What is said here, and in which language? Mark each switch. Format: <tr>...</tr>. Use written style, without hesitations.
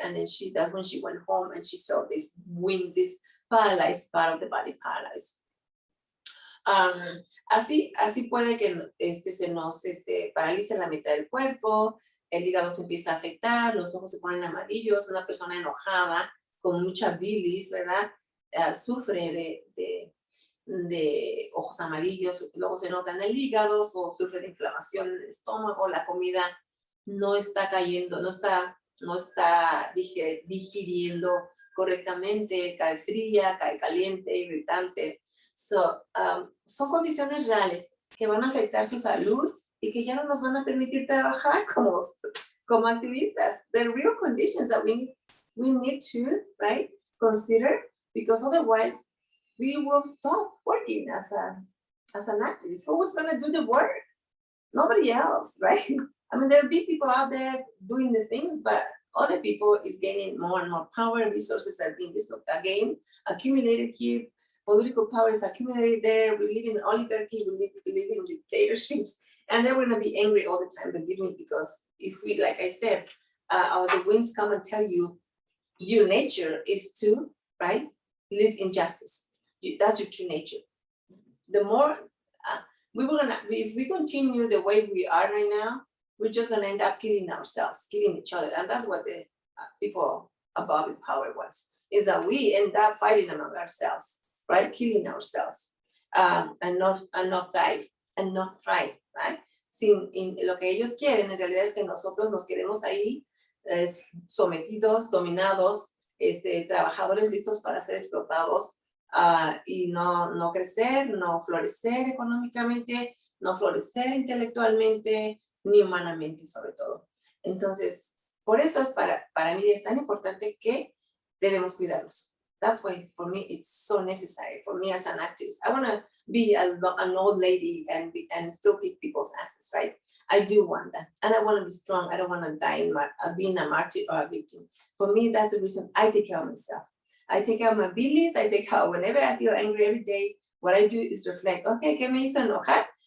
<en>And then that's when she went home and she felt this paralyzed part of the body paralyzed.</en> <es>Así puede que se nos paralice la mitad del cuerpo, el hígado se empieza a afectar, los ojos se ponen amarillos, una persona enojada, con mucha bilis, ¿verdad? Sufre de ojos amarillos, luego se nota en el hígado, o sufre de inflamación en el estómago, la comida no está cayendo, no está digiriendo correctamente, cae fría, cae caliente, irritante. Son condiciones reales que van a afectar su salud y que ya no nos van a permitir trabajar como activistas.</es> <en>The real conditions that we need to, right, consider, because otherwise we will stop working as an activist. Who's going to do the work? Nobody else, right? I mean, there'll be people out there doing the things, but other people is gaining more and more power. Resources are being accumulated here. Political power is accumulated there. We live in oligarchy. We live in dictatorships, and they're going to be angry all the time. Believe me, because if we, like I said, the winds come and tell you, your nature is to, right, live in justice. That's your true nature. The more if we continue the way we are right now, we're just going to end up killing ourselves, killing each other. And that's what the people above in power wants, is that we end up fighting among ourselves, right? Killing ourselves, and not thrive, right?</en> <es>Lo que ellos quieren en realidad es que nosotros nos quedemos ahí sometidos, dominados, trabajadores listos para ser explotados, y no crecer, no florecer económicamente, no florecer intelectualmente, ni humanamente sobre todo. Entonces, por eso para mí es tan importante que debemos cuidarlos.</es> <en>That's why for me it's so necessary, for me as an activist. I want to be an old lady and still kick people's asses, right? I do want that. And I want to be strong. I don't want to die being a martyr or a victim. For me, that's the reason I take care of myself. I take care of my beliefs. I take care, whenever I feel angry every day, what I do is reflect, okay,</en> <es>¿qué me hizo enojar?</es>